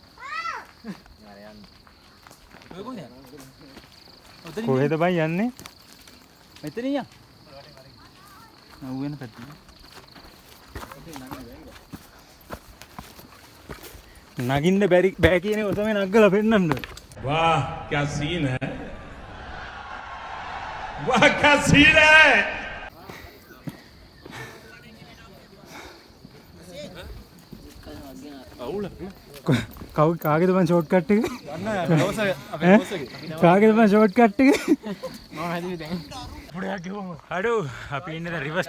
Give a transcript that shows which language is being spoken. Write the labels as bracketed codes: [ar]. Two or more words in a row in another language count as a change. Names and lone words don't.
[si] යාර යන්න. ඔය කොහෙද යන්නේ? කොහෙද බං යන්නේ? මෙතනින් යන්න. නව් වෙන පැත්තේ. නගින්න බෑ කියන එක තමයි නග්ගලා පෙන්නන්න. [hi] वाह क्या सीन है वाह क्या सीन है [si] අවුල කාගේද මං [en] short cut [si] එක? යන්න රෝස අපේ රෝස එකේ. කාගේද මං [en] short cut [si] එක? මම හැදුවේ දැන්. පුඩයක් ගෙවමු. අඩු අපි ඉන්නේ දැන් රිවර්ස්ට්